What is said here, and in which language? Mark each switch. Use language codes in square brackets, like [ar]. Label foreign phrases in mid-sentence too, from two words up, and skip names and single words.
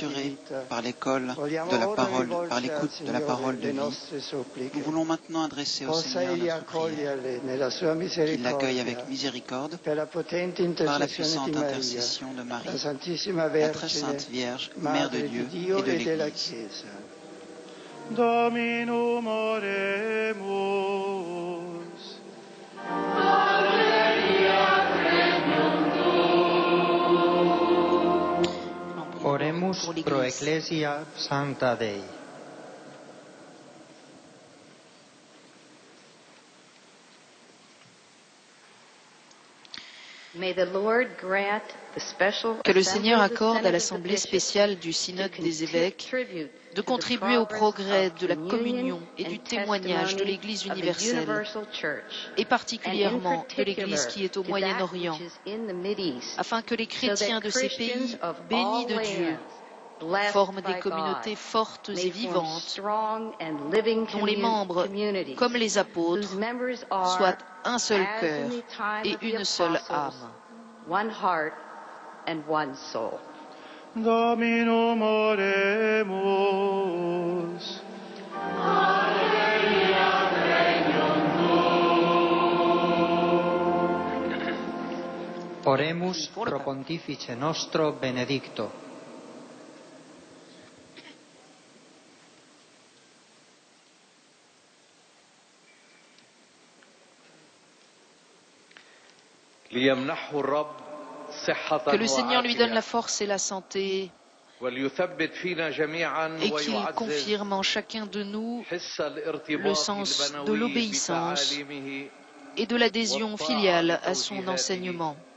[fr] Rassurés [it] vita, [fr] par l'école [it] vogliamo [fr] de la [it] ora [fr] parole, par [it] rivolgerci al [fr] l'écoute de la parole [it] Signore [fr] de le vie, [it] nostre suppliche. [fr] nous voulons maintenant adresser au [it] Possa [fr] Seigneur [it] Egli [fr] notre prière, [it] accoglierle nella sua [fr] qu'il l'accueille [it] misericordia [fr] avec miséricorde [it] per la potente [fr] par la [it] intercessione [fr] puissante [it] di Maria, [fr] intercession de Marie, [it] la Santissima [fr] la très [it] Vergine, [fr] sainte Vierge, Mère de [it] Madre [fr] Dieu [it] di Dio [fr] et de [it] e della [fr] l'Église. [it] Chiesa. [la] Dominum oremus. Oremus [fr] Pour l'Église. [la] pro Ecclesia Sancta Dei. [fr] Que le Seigneur accorde à l'Assemblée spéciale du Synode des évêques de contribuer au progrès de la communion et du témoignage de l'Église universelle, et particulièrement de l'Église qui est au Moyen-Orient, afin que les chrétiens de ces pays, bénis de Dieu, forment des communautés fortes et vivantes, dont les membres, comme les apôtres, soient un seul cœur et une seule âme. [la] Dominum oremus. Oremus pro Pontifice nostro Benedicto. [fr] Que le Seigneur lui donne la force et la santé et qu'il confirme en chacun de nous le sens de l'obéissance et de l'adhésion filiale à son enseignement.